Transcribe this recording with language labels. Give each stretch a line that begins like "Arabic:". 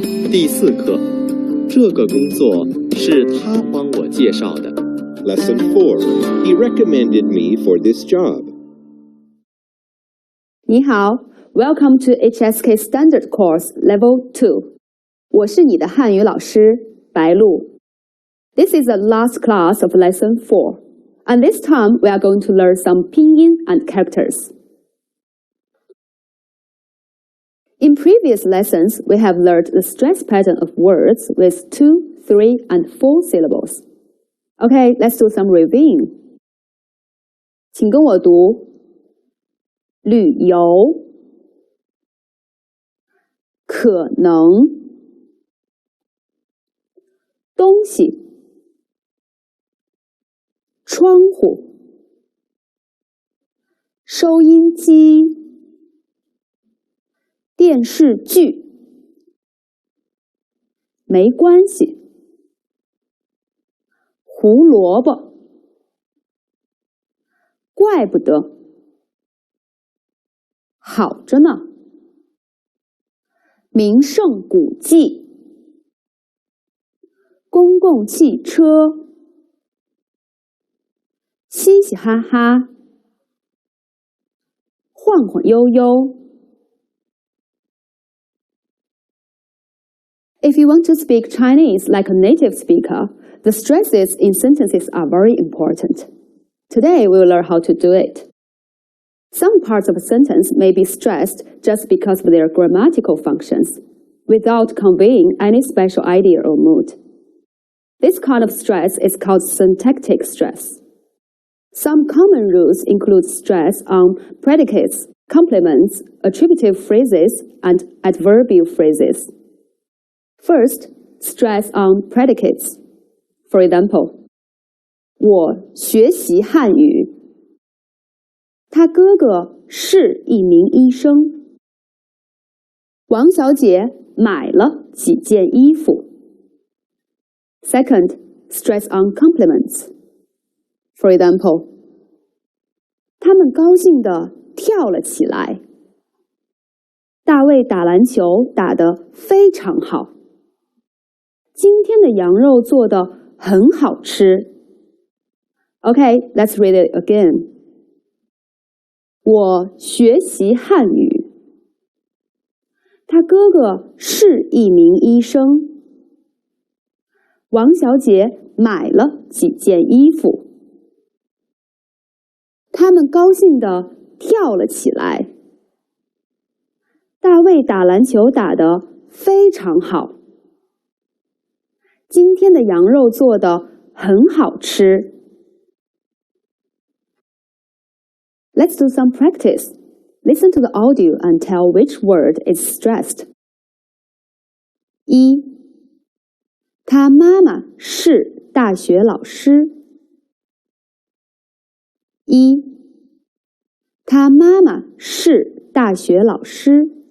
Chinese: 第4课，这个工作是他帮我介绍的。
English: Lesson 4. He recommended me for this job.
Chinese: 你好
English: ，Welcome to HSK Standard Course Level 2。
Chinese: 我是你的汉语老师白露。
English: This is the last class of Lesson 4, and this time we are going to learn some pinyin and characters. In previous lessons, we have learned the stress pattern of words with 2, 3, and 4 syllables. Okay, let's do some reviewing.
Chinese: 请跟我读旅游，可能，东西，窗户，收音机，电视剧，没关系，胡萝卜，怪不得，好着呢，名胜古迹，公共汽车，嘻嘻哈哈，晃晃悠悠。
English: If you want to speak Chinese like a native speaker, the stresses in sentences are very important. Today we will learn how to do it. Some parts of a sentence may be stressed just because of their grammatical functions, without conveying any special idea or mood. This kind of stress is called syntactic stress. Some common rules include stress on predicates, complements, attributive phrases, and adverbial phrases. First, stress on predicates. For example,
Chinese: 我学习汉语。他哥哥是一名医生。王小姐买了几件衣服。
English: Second, stress on complements. For example,
Chinese: 他们高兴地跳了起来。大卫打篮球打得非常好。今天的羊肉做得很好吃。
English: Okay, let's read it again.
Chinese: 我学习汉语。他哥哥是一名医生。王小姐买了几件衣服。他们高兴地跳了起来。大卫打篮球打得非常好。今天的羊肉做得很好吃。
English: Let's do some practice. Listen to the audio and tell which word is stressed.
Chinese: 1. 他妈妈是大学老师。 1. 他妈妈是大学老师。